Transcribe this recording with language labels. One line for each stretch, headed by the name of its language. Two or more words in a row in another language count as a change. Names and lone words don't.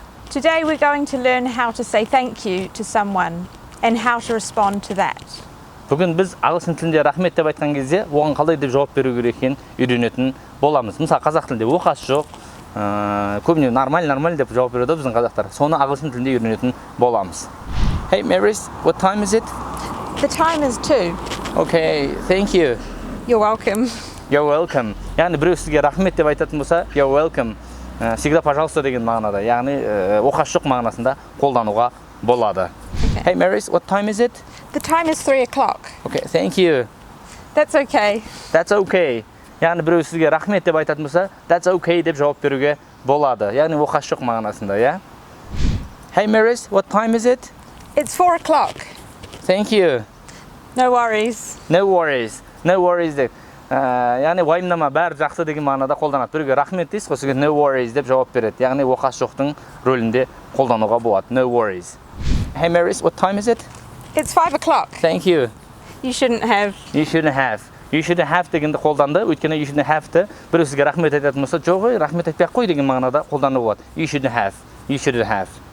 English: Today we're going to learn how to say thank you to someone and how to respond to that.
Kazakh: Бүгін біз ағылшын тілінде рахмет деп айтқан кезде, оған қалай деп жауап беру керек екенін үйренетін боламыз. Мысалы, қазақ тілінде оқас жоқ, көбіне нормаль деп жауап береді біздің қазақтар. Соны ағылшын тілінде үйренетін боламыз.
English: Hey Maris, what time is it? The time is 2. Okay, thank you. You're welcome. You're welcome.
Kazakh: Яғни біреу сізге рахмет деп айтатын болса,
English: you're welcome.
Russian: Всегда пожалуйста
Kazakh: деген мағынада, яғни оқас жоқ мағынасында қолдануға болады.
English: Hey Maris, what time is it? The time is 3 o'clock. Okay, thank you. That's okay. That's okay.
Kazakh: Яғни біреу сізге рахмет деп айтатын болса,
English: that's okay
Kazakh: деп жауап беруге болады. Яғни оқас жоқ мағынасында, иә?
English: Hey Maris, what time is it? It's 4 o'clock. Thank you. No worries. No worries. No worries деп.
Kazakh: Яғни уайымдама, бәрі жақсы деген мағынада қолданады. Біреуге рахмет дейсіз, сосын
English: no worries
Kazakh: деп жауап береді. Яғни оқас жоқтың рөлінде қолдануға болады.
English: No worries. Hey Maris, what time is it? It's 5 o'clock. Thank you. You shouldn't have. You shouldn't have. You shouldn't have
Kazakh: дегенді қолданды. Өйткені
English: you shouldn't have-
Kazakh: ті біреу сізге рахмет айтатын болса, жоқ, рахмет айтпай-ақ қой деген мағынада қолдануға болады.
English: You shouldn't have. You shouldn't have.